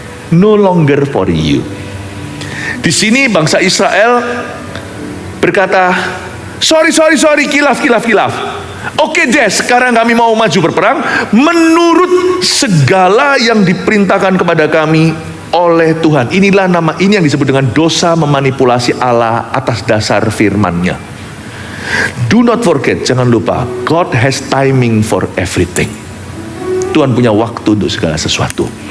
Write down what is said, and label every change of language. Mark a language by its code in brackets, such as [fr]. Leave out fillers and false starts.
[en] No longer for you. [id] Di sini bangsa Israel berkata, sorry, kilaf. Oke deh, sekarang kami mau maju berperang menurut segala yang diperintahkan kepada kami oleh Tuhan. Ini yang disebut dengan dosa memanipulasi Allah atas dasar firman-Nya. [en] Do not forget, [id] jangan lupa, [en] God has timing for everything. [id] Tuhan punya waktu untuk segala sesuatu.